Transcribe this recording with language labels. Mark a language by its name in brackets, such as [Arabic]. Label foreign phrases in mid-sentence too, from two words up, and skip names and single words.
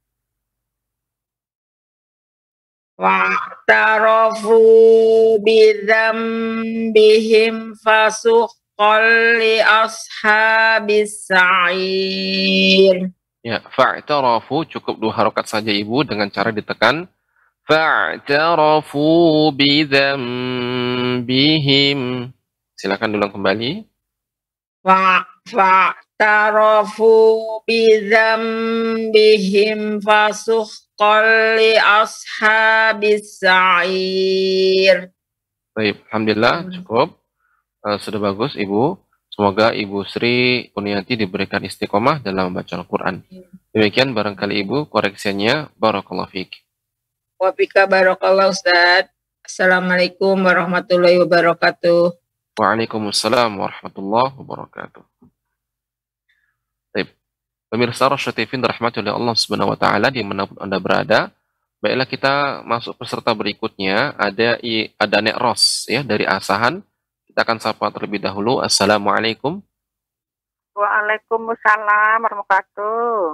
[Arabic] واعترفوا بذنبهم فسحقا لأصحاب السعير. [Indonesian] Ya, fa'tarafu cukup 2 harokat saja Ibu dengan cara ditekan. [Arabic] فاعترفوا بذنبهم. [Indonesian] Silakan ulang kembali. [Arabic] فاعترفوا بذنبهم فسحقا لأصحاب السعير. [Indonesian] Baik, alhamdulillah cukup. Sudah bagus Ibu. Semoga Ibu Sri Kuniati diberikan istiqomah dalam membaca Al-Quran. Demikian barangkali Ibu koreksinya. [Arabic] بارك الله فيك. وفيك بارك الله أستاذ السلام عليكم ورحمة الله وبركاته. وعليكم السلام ورحمة الله وبركاته. [Indonesian] Baik. Pemirsa Rasyad TV dirahmati oleh Allah [Arabic] سبحانه وتعالى [Indonesian] dimanapun Anda berada. Baiklah kita masuk peserta berikutnya. Ada Nek Ros ya dari Asahan. Kita akan sapa terlebih dahulu. [Arabic] السلام عليكم. وعليكم السلام ورحمة الله وبركاته.